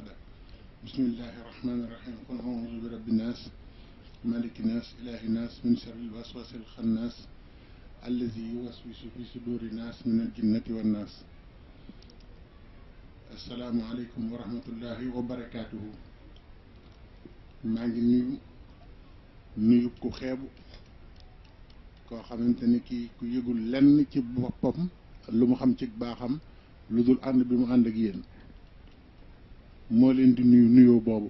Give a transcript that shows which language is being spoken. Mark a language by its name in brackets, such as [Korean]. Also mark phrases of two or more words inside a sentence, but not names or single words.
[Arabic] بسم الله الرحمن الرحيم. قل أعوذ برب الناس مالك الناس إله الناس من شر الوسواس الخناس الذي يوسوس في صدور الناس من الجنة والناس. السلام عليكم ورحمة الله وبركاته. [Wolof] maa ngi nuyu ku xeebu koo xamante ni kii ku yëgul lenn ci boppam lu mu xam ci baaxam lu dul ànd bi mu ànd ak yéen moo leen di nuyoo boobu.